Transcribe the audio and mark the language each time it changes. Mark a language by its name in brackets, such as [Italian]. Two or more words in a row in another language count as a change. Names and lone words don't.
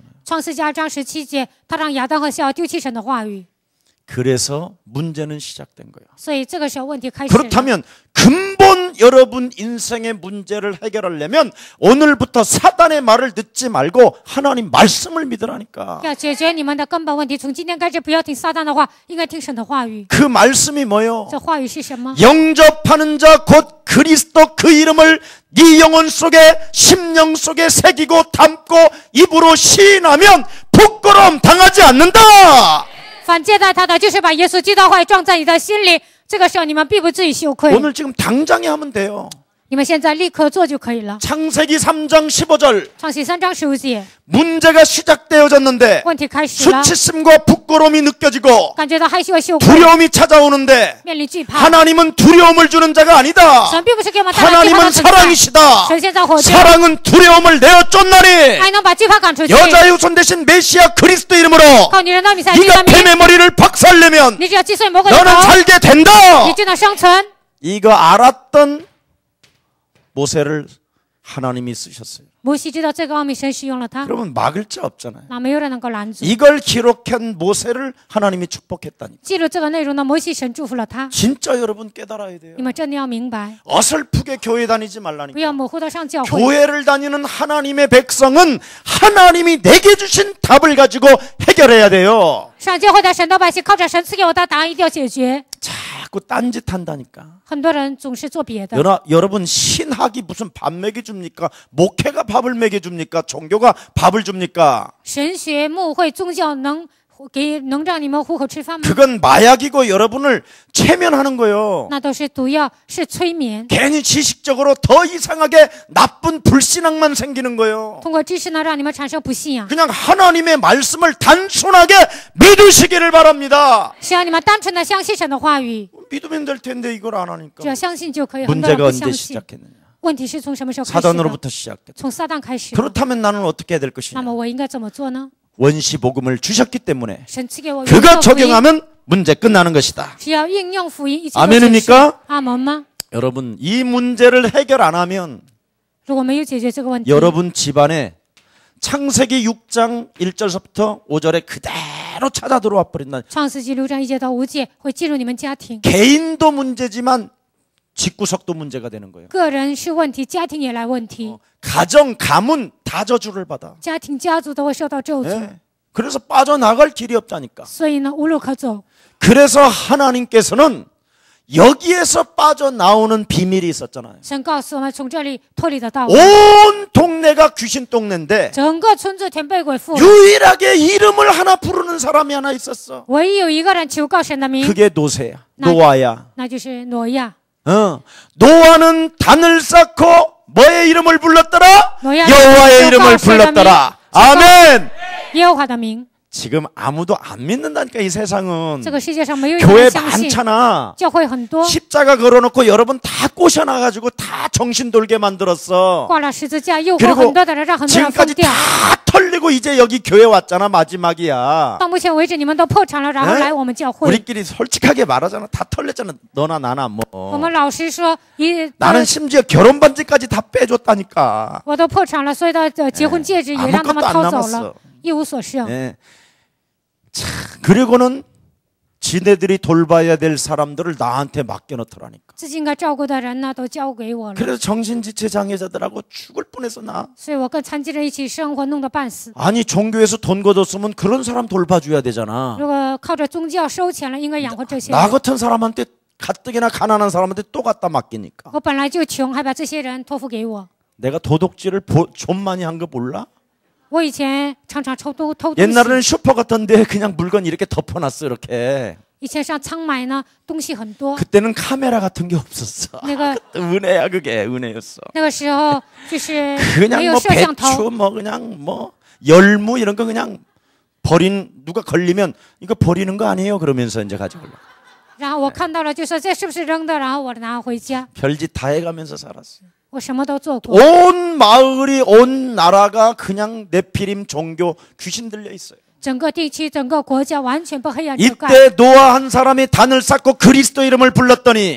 [Chinese] 创世纪2章17节，他让亚当和夏娃丢弃神的话语， [Korean] 그래서 문제는 시작된 거예요. [Chinese] 所以这个时候问题开始了。 [Korean] 그렇다면 근본 여러분 인생의 문제를 해결하려면 오늘부터 사단의 말을 듣지 말고 하나님 말씀을 믿으라니까. [Chinese] 要解决你们的根本问题，从今天开始不要听撒旦的话，应该听神的话语。 [Korean] 그 말씀이 뭐요? [Chinese] 这话语是什么？ [Korean] 영접하는 자 곧 그리스도 그 이름을 네 영혼 속에 심령 속에 새기고 담고 입으로 시인하면 부끄러움 당하지 않는다. [Chinese] 反接待他的，就是把耶稣基督的话语装在你的心里，这个时候你们必不至于羞愧。 [Korean] 오늘 지금 당장에 하면 돼요. [Chinese] 你们现在立刻做就可以了。 [Korean] 창세기 3장 15절 [Chinese] 创世3章15节， [Korean] 문제가 시작되어졌는데 [Chinese] 问题开始了， [Korean] 수치심과 부끄러움이 느껴지고 [Chinese] 感觉到害羞和羞愧， [Korean] 두려움이 찾아오는데 [Chinese] 面临惧怕。 [Korean] 하나님은 두려움을 주는 자가 아니다. [Chinese] 神并不是给我们带来惧怕 [Korean] 하나님은 [Chinese] 的存在， [Korean] 사랑이시다. [Chinese] 神现在活着， [Korean] 사랑은 두려움을 내어 쫓나니 [Chinese] 爱能把惧怕赶出去。 [Korean] 여자의 후손 대신 메시아 그리스도 이름으로 [Chinese] 靠女人的米赛基督 [Korean] 네가 [Chinese] 的名， [Korean] 뱀의 머리를 박살내면 [Chinese] 你只要击碎魔鬼的 [Korean] 너는 [Chinese] 头， [Korean] 살게 된다. [Chinese] 你就能生存。 [Korean] 이거 알았던 모세를 하나님이 쓰셨어요. [Chinese] 摩西知道这个奥秘，神使用了他， [Korean] 그러면 막을 자 없잖아요. [Chinese] 那没有人能够拦阻。 [Korean] 이걸 기록한 모세를 하나님이 축복했다니. [Chinese] 记录这个内容的摩西，神祝福了他。 [Korean] 진짜 여러분 깨달아야 돼요. [Chinese] 你们真的要明白， [Korean] 어설프게 교회 다니지 [Chinese] 不 [Korean] 말라니까. [Chinese] 要模糊的上教会。 [Korean] 교회를 다니는 하나님의 백성은 하나님이 내게 주신 답을 가지고 해결해야 돼요. [Chinese] 上教会的神的百姓，靠着神赐给我的答案，一定要解决。 [Korean] 자꾸 딴짓 한다니까. [Chinese] 很多人总是做别的。 [Korean] 여러분 신학이 무슨 밥 먹여줍니까? 목회가 밥을 먹여줍니까? 종교가 밥을 줍니까? [Chinese] 神学、牧会、宗教能给能让你们糊口吃饭吗？ [Korean] 그건 마약이고 여러분을 최면하는 거예요. [Chinese] 那都是毒药，是催眠。 [Korean] 괜히 지식적으로 더 이상하게 나쁜 불신앙만 생기는 거예요. [Chinese] 通过知识呢，让你们产生不信仰。 [Korean] 그냥 하나님의 말씀을 단순하게 믿으시기를 바랍니다. [Chinese] 希望你们单纯的相信神的话语， [Korean] 믿으면 될 텐데 이걸 안 하니까. [Chinese] 只要相信就可以。很多人 [Korean] 문제가 [Chinese] 不 [Korean] 언제 [Chinese] 相信。 [Korean] 시작했느냐? [Chinese] 问题是从什么时候开始的？ [Korean] 사단으로부터 시작됐다. [Chinese] 从撒旦开始的。 [Korean] 그렇다면 나는 어떻게 해야 될 [Chinese] 那 [Korean] 것이냐? [Chinese] 么我应该怎么做呢？ [Korean] 원시 복음을 주셨기 때문에 [Chinese] 神赐给我 [Korean] 그거 [Chinese] 原作福音， [Korean] 적용하면 문제 끝나는 것이다. [Chinese] 只要应用福音，一切都 [Korean] 아멘입니까? [Chinese] 阿门吗？ [Korean] 여러분 이 문제를 해결 안 하면 [Chinese] 如果没有解决这个问题， [Korean] 여러분 집안에 창세기 6장 1절서부터 5절에 그대로 찾아 들어와 버린다. [Chinese] 创世纪6章1节到5节会进入你们家庭， [Korean] 개인도 문제지만 집구석도 문제가 되는 거예요. [Chinese] 个人是问题，家庭也来问题， [Korean] 가정, 가문 다 저주를 받아. [Chinese] 家庭家族都会受到咒诅， [Korean] 예. 그래서 빠져나갈 길이 없다니까. [Chinese] 所以呢无路可走。 [Korean] 그래서 하나님께서는 여기에서 빠져나오는 비밀이 있었잖아요. [Chinese] 神告诉我们，从这里脱离的道路， [Korean] 온 동네가 귀신 동네인데 [Chinese] 整个村子全被鬼附， [Korean] 유일하게 이름을 하나 부르는 사람이 하나 있었어. [Chinese] 唯一有一个人求告神的名， [Korean] 그게 노세야. 노아야. [Chinese] 那就是挪亚。 [Korean] 노아는 단을 쌓고 뭐의 이름을 불렀더라? 노아는 여호와의 이름을 불렀더라. 아멘. [Chinese] 耶和华的名， [Korean] 지금 아무도 안 믿는다니까 이 세상은. [Chinese] 这个世界上没有一个 [Korean] 교회 [Chinese] 人相信， [Korean] 많잖아. [Chinese] 教会很多， [Korean] 십자가 걸어놓고 여러분 다 꼬셔놔가지고 다 정신 돌게 만들었어. [Chinese] 挂了十字架，诱惑 [Korean] 그리고 [Chinese] 很多的人，让很多人疯 [Korean] 지금까지 [Chinese] 掉。 [Korean] 다 털리고 이제 여기 교회 왔잖아. 마지막이야. [Chinese] 到目前为止，你们都破产了，然后 [Korean] 에? [Chinese] 来我们教会。 [Korean] 우리끼리 솔직하게 말하잖아. 다 털렸잖아. 너나 나나 [Chinese] 我 [Korean] 뭐. [Chinese] 们老实说， [Korean] 나는 심지어 결혼 반지까지 다 빼줬다니까. [Chinese] 我都破产了，所以的结婚戒指也让他们 [Korean] 아무것도 안 [Chinese] 掏走 [Korean] 남았어. [Chinese] 了，一无所剩。 [Korean] 예. 참, 그리고는 지네들이 돌봐야 될 사람들을 나한테 맡겨놓더라니까. [Chinese] 自己应该照顾的人呢，都交给我了， [Korean] 그래서 정신지체 장애자들하고 죽을 뻔해서 나. [Chinese] 所以我跟残疾人一起生活，弄得半死。 [Korean] 아니 종교에서 돈 걷었으면 그런 사람 돌봐줘야 되잖아. [Chinese] 如果靠着宗教收钱了，应该养活这些 [Korean] 나 [Chinese] 人。 [Korean] 같은 사람한테 가뜩이나 가난한 사람한테 또 갖다 맡기니까. [Chinese] 我本来就穷，还把这些人托付给我。 [Korean] 내가 도둑질을 좀 많이 한 거 몰라? [Chinese] 我以前常常偷东西， [Korean] 옛날에는 슈퍼 같던데 그냥 물건 이렇게 덮어놨어 이렇게. [Chinese] 以前上仓买呢，东西很多。 [Korean] 그때는 카메라 같은 게 없었어. [Chinese] 那个 [Korean] 은혜야 그게 은혜였어. [Chinese] 那个时候就是没 [Korean] 그냥 有 뭐 摄像头， 배추 뭐 그냥 뭐 열무 이런 거 그냥 버린 누가 걸리면 이거 버리는 거 아니에요 그러면서 이제 가지고 [Chinese] 然后我看到了就说这是不是扔的，然后我拿回家， [Korean] 별짓 다 해가면서 살았어. [Chinese] 我什么都做过。 [Korean] 온 마을이 온 나라가 그냥 네피림 종교 귀신 들려 있어요. [Chinese] 整个地区、整个国家完全被黑暗遮盖。 [Korean] 이때 노아 한 사람이 단을 쌓고 그리스도 이름을 불렀더니